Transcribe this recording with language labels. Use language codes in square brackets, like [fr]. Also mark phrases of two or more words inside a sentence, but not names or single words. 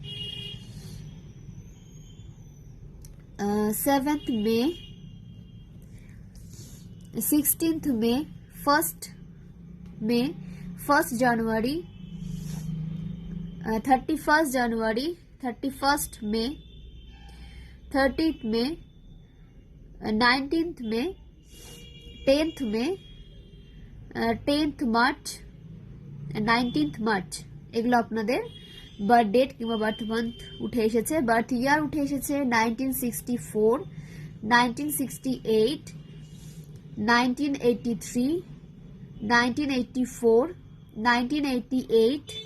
[en] 7th May, 16th May, 1st May, 1st January, 31st January, 31st May, 30th May, 19th May, 10th May, 10th March, 19th March। [bn] এগুলো আপনাদের [en] birth date [bn] কিংবা [en] birth month [bn] উঠে এসেছে। [en] birth year [bn] উঠে এসেছে 1964, 1968, 1983, 1984, 1988,